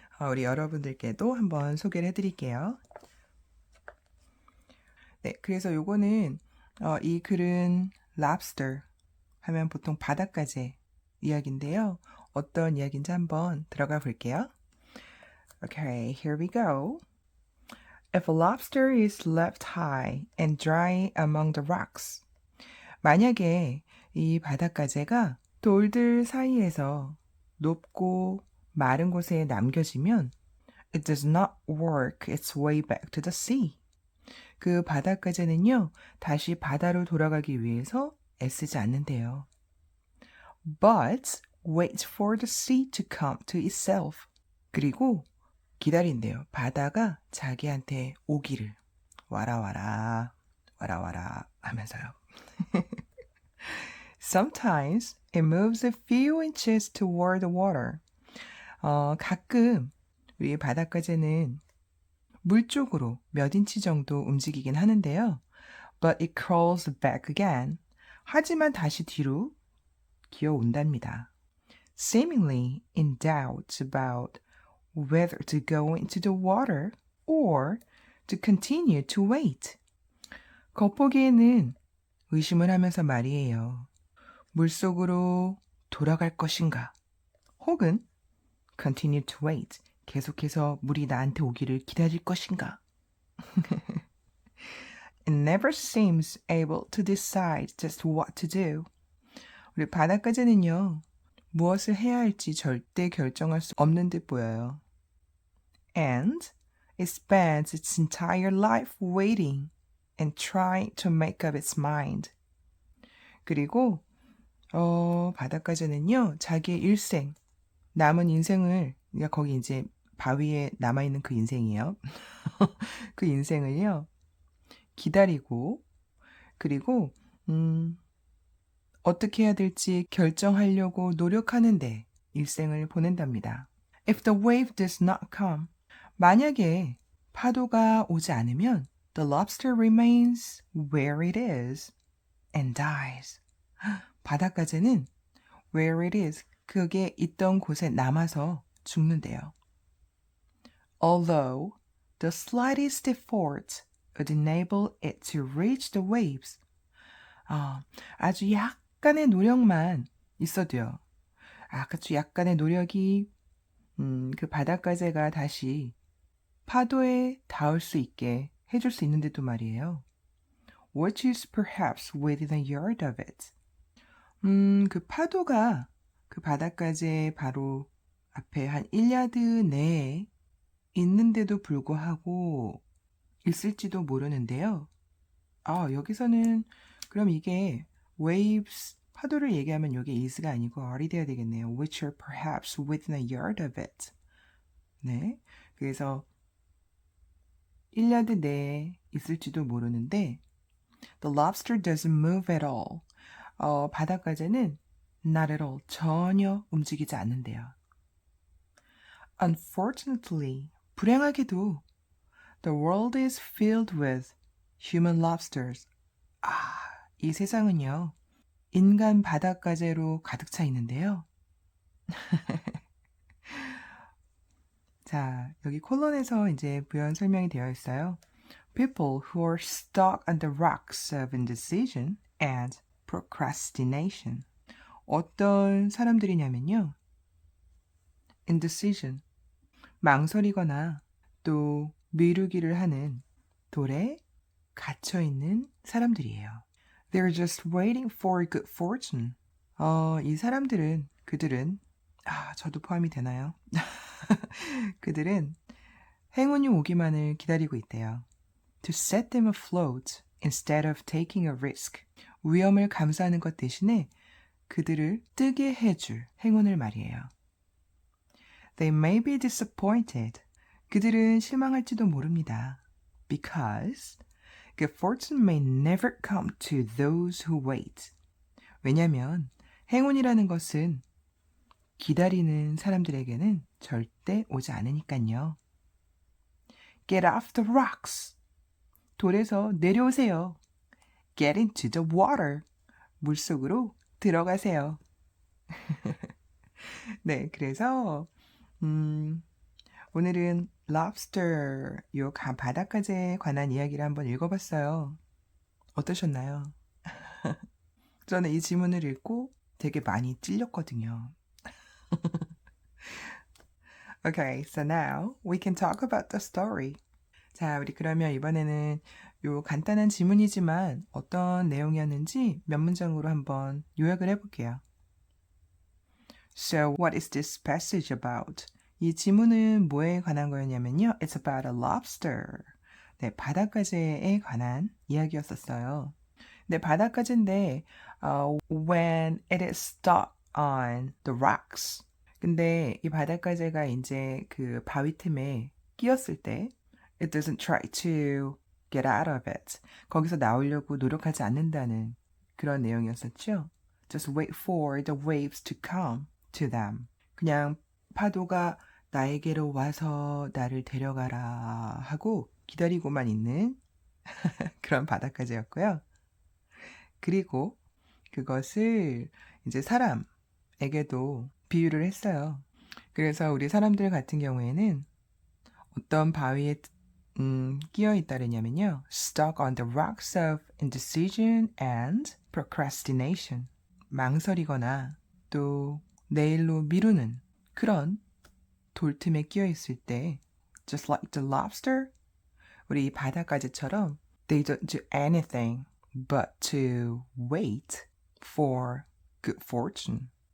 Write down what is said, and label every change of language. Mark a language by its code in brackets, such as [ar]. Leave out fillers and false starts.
[ko] 우리 여러분들께도 한번 소개를 해드릴게요. 네, 그래서 요거는 이 글은 lobster 하면 보통 바닷가재 이야기인데요. 어떤 이야기인지 한번 들어가 볼게요. [en] Okay, here we go. If a lobster is left high and dry among the rocks. [ko] 만약에 이 바닷가재가 돌들 사이에서 높고 마른 곳에 남겨지면 [en] it does not work its way back to the sea. [ko] 그 바닷가재는요, 다시 바다로 돌아가기 위해서 애쓰지 않는데요. [en] But wait for the sea to come to itself. [ko] 그리고 기다린대요. 바다가 자기한테 오기를. 와라 와라 와라 와라 하면서요. [en] Sometimes it moves a few inches toward the water. [ko] 가끔 우리 바닷가재는 물 쪽으로 몇 인치 정도 움직이긴 하는데요. [en] But it crawls back again. [ko] 하지만 다시 뒤로 기어온답니다. [en] Seemingly in doubt about whether to go into the water or to continue to wait. [ko] 겉보기에는 의심을 하면서 말이에요. 물속으로 돌아갈 것인가? [en] 혹은 continue to wait. [ko] 계속해서 물이 나한테 오기를 기다릴 것인가? [en] It never seems able to decide just what to do. [ko] 우리 바닷가재는요, 무엇을 해야 할지 절대 결정할 수 없는 듯 보여요. [en] And it spends its entire life waiting and trying to make up its mind. [ko] 그리고 바닷가재는요, 자기의 일생, 남은 인생을, 그러니까 거기 이제 바위에 남아있는 그 인생이에요. 그 인생을요, 기다리고, 그리고, 어떻게 해야 될지 결정하려고 노력하는데 일생을 보낸답니다. [en] If the wave does not come, [ko] 만약에 파도가 오지 않으면 [en] the lobster remains where it is and dies. [ko] 바닷가재는 [en] where it is, [ko] 그게 있던 곳에 남아서 죽는데요. [en] Although the slightest effort would enable it to reach the waves. [ko] 아주 약간의 노력만 있어도요. 아주 약간의 노력이 그 바닷가재가 다시 파도에 닿을 수 있게 해줄 수 있는데도 말이에요. [en] Which is perhaps within a yard of it. [ko] 그 파도가 그 바닷가재 바로 앞에 한 1야드 내에 있는데도 불구하고 있을지도 모르는데요. 여기서는 그럼 이게 waves, 파도를 얘기하면 여기 is가 아니고 are이 돼야 되겠네요. [en] Which are perhaps within a yard of it. [ko] 네, 그래서 1야드 내에 있을지도 모르는데 [en] The lobster doesn't move at all. [ko] 바닷가재는 [en] not at all, [ko] 전혀 움직이지 않는데요. [en] Unfortunately, [ko] 불행하게도 [en] The world is filled with human lobsters. [ko] 이 세상은요, 인간 바닷가재로 가득 차 있는데요. 자, 여기 콜론에서 이제 부연 설명이 되어 있어요. [en] People who are stuck on the rocks of indecision and procrastination. [ko] 어떤 사람들이냐면요. indecision, 망설이거나 또 미루기를 하는 돌에 갇혀있는 사람들이에요. [en] They're just waiting for good fortune. [ko] 이 사람들은, 그들은, 저도 포함이 되나요? 그들은 행운이 오기만을 기다리고 있대요. [en] To set them afloat instead of taking a risk. [ko] 위험을 감수하는 것 대신에 그들을 뜨게 해줄 행운을 말이에요. [en] They may be disappointed. [ko] 그들은 실망할지도 모릅니다. [en] Because good fortune may never come to those who wait. [ko] 왜냐하면 행운이라는 것은 기다리는 사람들에게는 절대 오지 않으니까요. [en] Get off the rocks. [ko] 돌에서 내려오세요. [en] Get into the water. [ko] 물속으로 들어가세요. 네, 그래서 오늘은 lobster, 요 바닷가재에 관한 이야기를 한번 읽어봤어요. 어떠셨나요? 저는 이 지문을 읽고 되게 많이 찔렸거든요. [en] Okay, so now we can talk about the story. [ko] 자, 우리 그러면 이번에는 요 간단한 지문이지만 어떤 내용이었는지 몇 문장으로 한번 요약을 해볼게요. [en] So, what is this passage about? [ko] 이 지문은 뭐에 관한 거였냐면요. [en] It's about a lobster. [ko] 네, 바닷가재에 관한 이야기였었어요. 네, 바닷가재인데 [en] when it is stuck on the rocks. [ko] 근데 이 바닷가재가 이제 그 바위 틈에 끼었을 때 [en] it doesn't try to get out of it. [ko] 거기서 나오려고 노력하지 않는다는 그런 내용이었었죠. [en] Just wait for the waves to come to them. [ko] 그냥 파도가 나에게로 와서 나를 데려가라 하고 기다리고만 있는 그런 바닷가재였고요. 그리고 그것을 이제 사람에게도 비유를 했어요. 그래서 우리 사람들 같은 경우에는 어떤 바위에 끼어 있다느냐면요. [en] Stuck on the rocks of indecision and procrastination. [ko] 망설이거나 또 내일로 미루는 그런 돌틈에 끼어 있을 때 [en] just like the lobster, [ko] 우리 바닷가재처럼 [en] they don't do anything but to wait for good fortune.